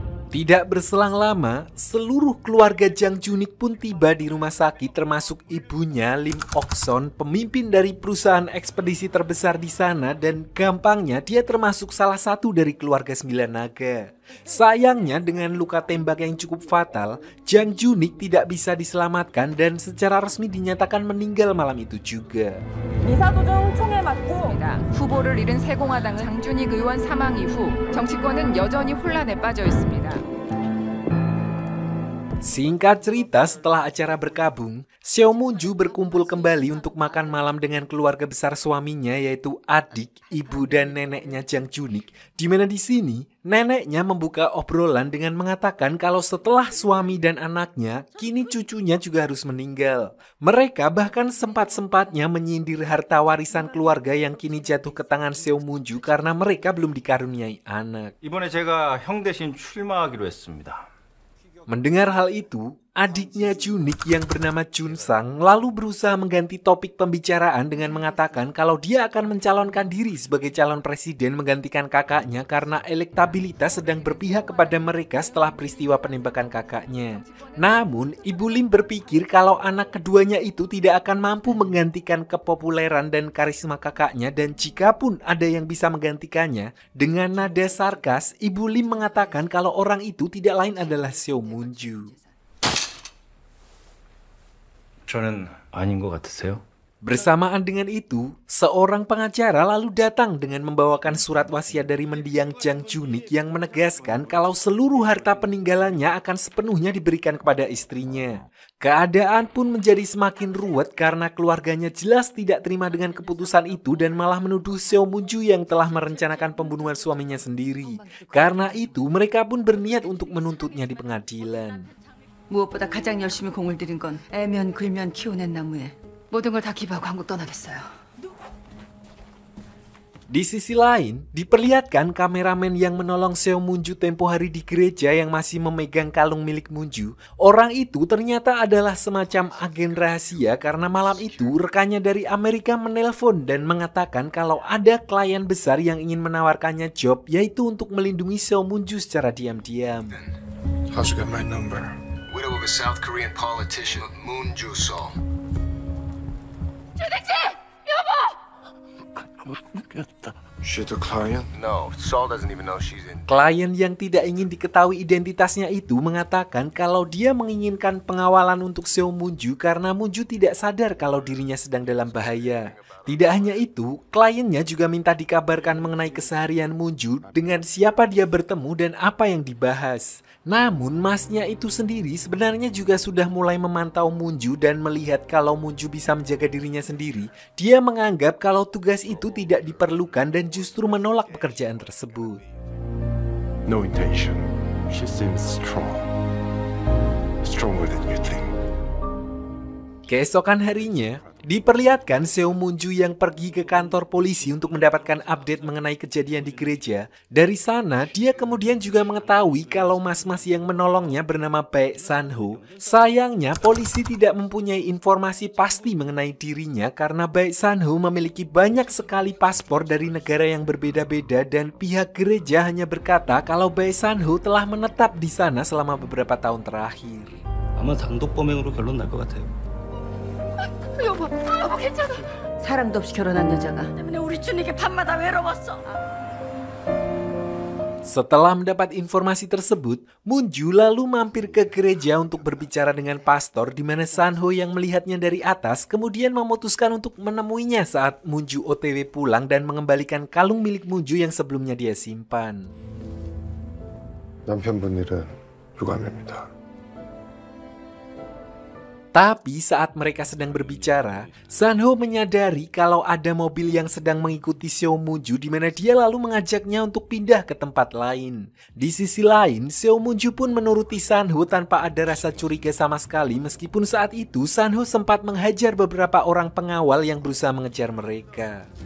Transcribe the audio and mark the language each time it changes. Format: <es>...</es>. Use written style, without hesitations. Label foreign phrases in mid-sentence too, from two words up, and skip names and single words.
<id>Tidak berselang lama, seluruh keluarga Jang Junik pun tiba di rumah sakit termasuk ibunya Lim Ok-son, pemimpin dari perusahaan ekspedisi terbesar di sana, dan gampangnya dia termasuk salah satu dari keluarga 9 naga. Sayangnya dengan luka tembak yang cukup fatal, Jang Junik tidak bisa diselamatkan dan secara resmi dinyatakan meninggal malam itu juga.</id> <ko>이사도중 총에 맞고 후보를 잃은 세공화당은 장준익 의원 사망 이후 정치권은 여전히 혼란에 빠져 있습니다.</ko> <id>Singkat cerita, setelah acara berkabung, Seo Moon-ju berkumpul kembali untuk makan malam dengan keluarga besar suaminya, yaitu adik, ibu, dan neneknya Jang Junik. Di mana di sini, neneknya membuka obrolan dengan mengatakan kalau setelah suami dan anaknya, kini cucunya juga harus meninggal. Mereka bahkan sempat-sempatnya menyindir harta warisan keluarga yang kini jatuh ke tangan Seo Moon-ju karena mereka belum dikaruniai anak.</id> <ko>이번에 제가 형 대신 출마하기로 했습니다.</ko> <id>Mendengar hal itu, adiknya Junik yang bernama Junsang lalu berusaha mengganti topik pembicaraan dengan mengatakan kalau dia akan mencalonkan diri sebagai calon presiden menggantikan kakaknya karena elektabilitas sedang berpihak kepada mereka setelah peristiwa penembakan kakaknya. Namun, Ibu Lim berpikir kalau anak keduanya itu tidak akan mampu menggantikan kepopuleran dan karisma kakaknya, dan jikapun ada yang bisa menggantikannya, dengan nada sarkas, Ibu Lim mengatakan kalau orang itu tidak lain adalah Seo Moon-ju.</id> <ko>저는 아닌 것 같으세요?</ko> <id>Bersamaan dengan itu, seorang pengacara lalu datang dengan membawakan surat wasiat dari mendiang Jang Junik yang menegaskan kalau seluruh harta peninggalannya akan sepenuhnya diberikan kepada istrinya. Keadaan pun menjadi semakin ruwet karena keluarganya jelas tidak terima dengan keputusan itu dan malah menuduh Seo Moon-ju yang telah merencanakan pembunuhan suaminya sendiri. Karena itu, mereka pun berniat untuk menuntutnya di pengadilan.</id> <ko>무엇보다 가장 열심히 공을 들인 건 애면 글면 키워낸 나무에 모든 걸 다 기부하고 한국 떠나겠어요.</ko> <id>Di sisi lain, diperlihatkan kameramen yang menolong Seo Moon-ju tempo hari di gereja yang masih memegang kalung milik Moon-ju. Orang itu ternyata adalah semacam agen rahasia karena malam itu rekannya dari Amerika menelpon dan mengatakan kalau ada klien besar yang ingin menawarkannya job, yaitu untuk melindungi Seo Moon-ju secara diam-diam.</id> <en>How'd you get my number? Widow of a South Korean politician, Moon Ju-sol. She the client? No, Sol doesn't even know she's in.</en> <id>Klien yang tidak ingin diketahui identitasnya itu mengatakan kalau dia menginginkan pengawalan untuk Seo Moon-ju karena Moon-ju tidak sadar kalau dirinya sedang dalam bahaya. Tidak hanya itu, kliennya juga minta dikabarkan mengenai keseharian Moon-ju dengan siapa dia bertemu dan apa yang dibahas. Namun masnya itu sendiri sebenarnya juga sudah mulai memantau Moon-ju dan melihat kalau Moon-ju bisa menjaga dirinya sendiri. Dia menganggap kalau tugas itu tidak diperlukan dan justru menolak pekerjaan tersebut.</id> <en>No intention. She seems strong. Stronger than you think.</en> <id>Keesokan harinya, diperlihatkan Seo Moon-ju yang pergi ke kantor polisi untuk mendapatkan update mengenai kejadian di gereja. Dari sana, dia kemudian juga mengetahui kalau mas-mas yang menolongnya bernama Baek San-ho. Sayangnya, polisi tidak mempunyai informasi pasti mengenai dirinya karena Baek San-ho memiliki banyak sekali paspor dari negara yang berbeda-beda dan pihak gereja hanya berkata kalau Baek San-ho telah menetap di sana selama beberapa tahun terakhir.</id> <ko>아마 단독 범행으로 결론 날 것 같아요. 여보 괜찮아. 사랑도 없이 결혼한 여자가 때문에 우리 준이게 밤마다 외로웠어.</ko> <id>Setelah mendapat informasi tersebut, Moon-ju lalu mampir ke gereja untuk berbicara dengan pastor di mana San-ho yang melihatnya dari atas kemudian memutuskan untuk menemuinya saat Moon-ju OTW pulang dan mengembalikan kalung milik Moon-ju yang sebelumnya dia simpan.</id> <ko>남편분 일은 유감입니다.</ko> <id>Tapi saat mereka sedang berbicara, San-ho menyadari kalau ada mobil yang sedang mengikuti Seo Moon-ju di mana dia lalu mengajaknya untuk pindah ke tempat lain. Di sisi lain, Seo Moon-ju pun menuruti San-ho tanpa ada rasa curiga sama sekali meskipun saat itu San-ho sempat menghajar beberapa orang pengawal yang berusaha mengejar mereka.</id>